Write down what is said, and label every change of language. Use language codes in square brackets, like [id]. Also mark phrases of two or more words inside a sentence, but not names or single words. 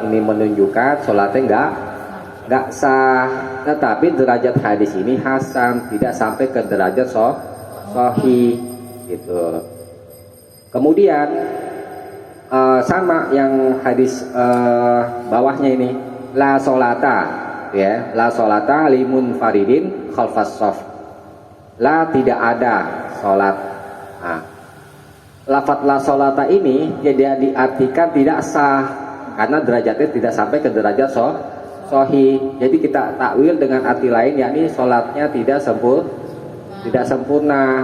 [id] Ini menunjukkan sholatnya nggak sah. Tetapi derajat hadis ini hasan, tidak sampai ke derajat sahih gitu. Kemudian sama yang hadis bawahnya ini, [ar] لا صلاة, ya, لا صلاة لمنفرد خلف الصف. La, [id] tidak ada sholat. Nah, lafadz [ar] لا صلاة [id] ini tidak diartikan tidak sah, karena derajatnya tidak sampai ke derajat sahih. Jadi kita takwil dengan arti lain, yakni sholatnya tidak sempurna.